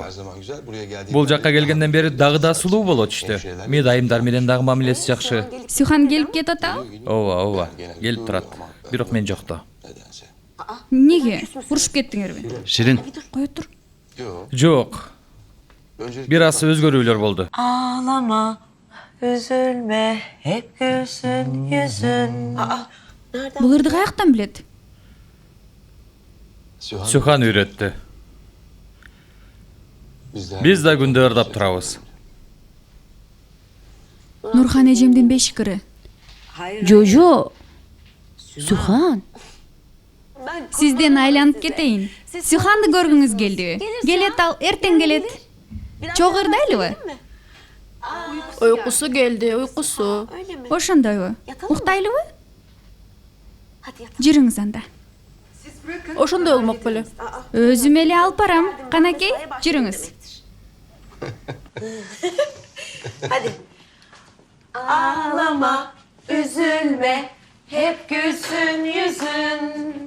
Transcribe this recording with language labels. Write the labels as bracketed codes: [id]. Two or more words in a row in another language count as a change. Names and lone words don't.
[ky] Бул жакка келгенден бери дагы да сулуу болот ичти. Медайымдар менен дагы мамилеси жакшы. Сюхан келип кетип атабы? Ооба, келип турат. Бирок мен жокто. Неге? Урушуп кеттиңерби? Ширин, Кое тур. Жок. Бир аз өзгөрүүлөр болду. [tr] Ağlama, üzülme, hep gülsün yüzün. [ky] Бул ырды каяктан билет? Сюхан үйрөттү. Биз да күндө ырдап турабыз. Нурхан эжемдин бешикири. Жожо. Сухан. Сизден айланып кетейин. Сюханды көргүңүз келдиби? Келет ал, эртең келет. Чогуу ырдайлыбы? Уйкусу келди, уйкусу. Ошондойбу? Уктайлыбы? Жүрүңүз анда. Ошондой болмок беле. Өзүм эле алып барам. Канакей, жүрүңүз. [tr] Ağlama, üzülme, hep gülsün yüzün.